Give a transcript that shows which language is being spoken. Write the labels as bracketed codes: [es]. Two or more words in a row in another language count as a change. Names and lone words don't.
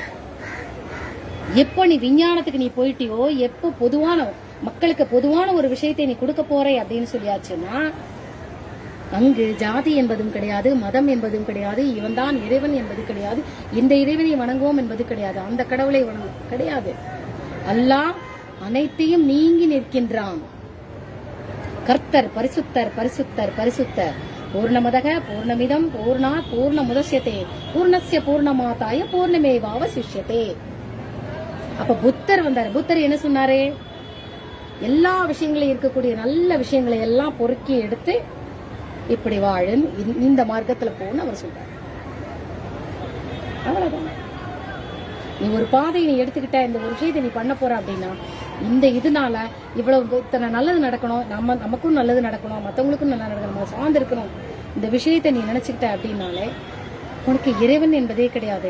[ta] எப்போ நீ விஞ்ஞானத்துக்கு நீ போயிட்டியோ, எப்போ பொதுவான மக்களுக்கு பொதுவான ஒரு விஷயத்தை நீ கொடுக்க போறே அப்படின்னு சொல்லியாச்சுன்னா, அங்கு ஜாதி என்பதும் கிடையாது, மதம் என்பதும் கிடையாது, இவன் தான் இறைவன் என்பது கிடையாது, இந்த இறைவனை வணங்குவோம் என்பது கிடையாது, அந்த கடவுளை வணங்குவோம் கிடையாது. அல்லாஹ் அனைத்தையும் நீங்கி நிற்கின்றான். கர்த்தர் பரிசுத்தர் பரிசுத்தர் பரிசுத்தர். [sa] पूर्णमदः पूर्णमिदं पूर्णात् पूर्णमुदच्यते पूर्णस्य पूर्णमादाय पूर्णमेवावशिष्यते. [ta] அப்ப புத்தர் வந்தாரு. புத்தர் என்ன சொன்னாரு? எல்லா விஷயங்களும் இருக்கக்கூடிய நல்ல விஷயங்களை எல்லாம் பொறுக்கி எடுத்து இப்படி வாழு, இந்த மார்க்கத்துல போன்னு அவர் சொல்றாரு. அவ்வளவுதான். நீ ஒரு பாதையை நீ எடுத்துக்கிட்ட, இந்த ஒரு விஷயத்தை நீ பண்ண போற அப்படின்னா, இந்த இதனால இவ்வளவு இத்தனை நல்லது நடக்கணும், நமக்கும் நல்லது நடக்கணும், மற்றவங்களுக்கும் நல்லா நடக்கணும், நம்ம சார்ந்து இருக்கணும், இந்த விஷயத்தை நீ நினைச்சுக்கிட்ட அப்படின்னாலே உனக்கு இறைவன் என்பதே கிடையாது.